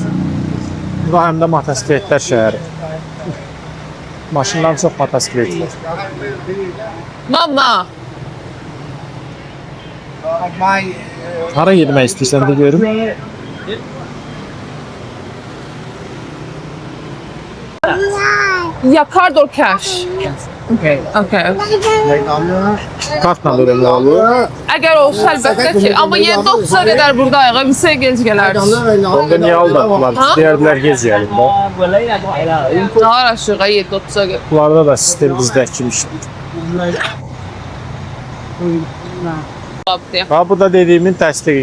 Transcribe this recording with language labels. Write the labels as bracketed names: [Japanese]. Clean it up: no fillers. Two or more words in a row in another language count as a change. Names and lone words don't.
[Azerbaijani] Bu da həm də motosikletlər şəhəri. Maşından çox motosiklet var. Mama. Hara getmək istəyirsən də görüm. [English] Ya card or cash? Okay. [Azerbaijani] Kartla ödəmək olur. Əgər olsa əlbəttə ki, amma 7:30-a qədər buradayıq, bizə gec gələrdik. Onda niyə aldatdılar? Deyərdilər gec gəlin də. Daha aşağı 7:30-a qədər. Bunlarda da sistem bizdəki kimi işləyir. Ha, bu da dediğimin təsdiqi.